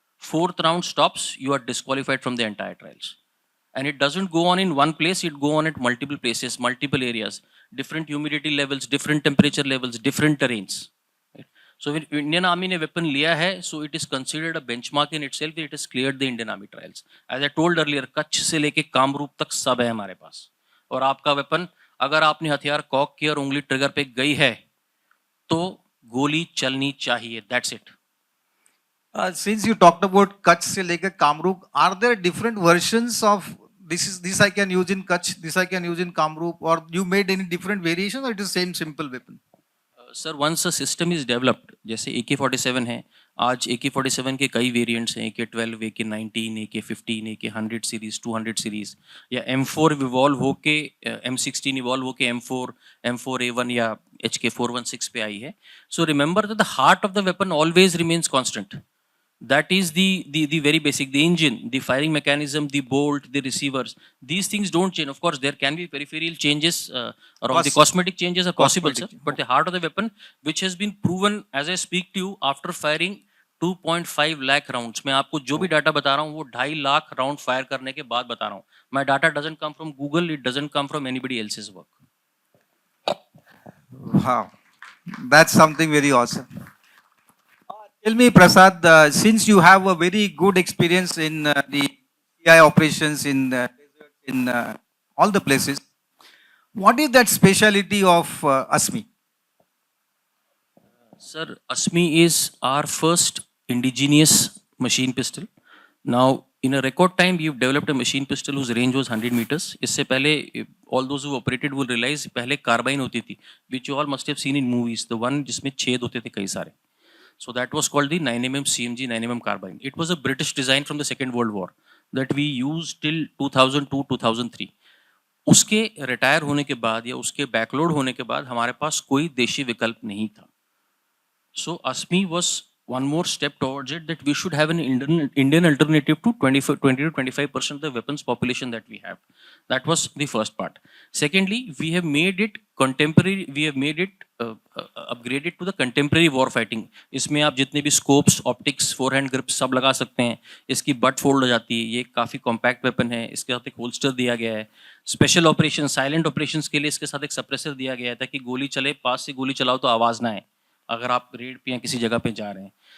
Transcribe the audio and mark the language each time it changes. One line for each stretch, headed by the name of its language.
English: Fourth round stops, you are disqualified from the entire trials. And it doesn't go on in one place, it go on at multiple places, multiple areas, different humidity levels, different temperature levels, different terrains. Right? So when Indian Army ने weapon लिया है, so it is considered a benchmark in itself that it has cleared the Indian Army trials. As I told earlier,
Hindi: Kutch से लेके कामरूप तक सब है हमारे पास. और आपका weapon, अगर आपने हथियार कॉक किया और उंगली ट्रिगर पे गई है, तो गोली चलनी चाहिए.
English: That's it. Since you talked about Kutch se lekar Kamrup, are there different versions of this I can use in Kutch, this I can use in Kamrup, or you made any different variations, or it is same simple weapon? Sir once a system is developed,
Hindi: जैसे AK-47 है, आज AK-47 के कई variants हैं, AK-12, AK-19, AK-15, AK-100 series, 200 series, या M4 evolve होके M16 evolve होके M4, M4A1 या HK416 पे आई है.
English: So remember that the heart of the weapon always remains constant. That is the very basic, the engine, the firing mechanism, the bolt, the receivers. These things don't change. Of course, there can be peripheral changes around the cosmetic changes are possible, sir. But the heart of the weapon, which has been proven as I speak to you after firing 2.5 lakh rounds.
Hindi: मैं आपको जो भी data बता रहा हूँ वो 2.5 lakh round fire करने के बाद बता रहा हूँ.
English: My data doesn't come from Google. It doesn't come from anybody else's work. Wow, that's something very awesome. Tell me, Prasad, since you have a very good experience in the CI operations in all the places, what is that speciality of ASMI? Sir, ASMI is our first indigenous machine pistol. Now, in a record time, we've developed a machine pistol whose range was 100 meters.
Hindi: इससे पहले,
English: all those who operated will realize,
Hindi: पहले carbene होती थी,
English: which you all must have seen in movies, the one
Hindi: जिसमें छेद होते थे कई सारे.
English: So that was called the 9mm CMG 9mm carbine. It was a British design from the Second World War that we used till 2002-2003.
Hindi: उसके retire होने के बाद या उसके बैकलोड होने के बाद हमारे पास कोई देशी विकल्प नहीं था.
English: So ASME was one more step towards it, that we should have an Indian alternative to 20 to 25% of the weapons population that we have. That was the first part. Secondly, we have made it contemporary, we have made it upgraded to the contemporary war fighting.
Hindi: इसमें आप जितने भी scopes, optics, forehand grips सब लगा सकते हैं. इसकी butt fold हो जाती है. ये काफ़ी compact weapon है. इसके साथ एक holster दिया गया है.
English: Special operations, silent operations
Hindi: के लिए इसके साथ एक suppressor दिया गया है ताकि गोली चले, पास से गोली चलाओ तो आवाज़ ना आए अगर आप रेड पे या किसी जगह पे जा रहे हैं.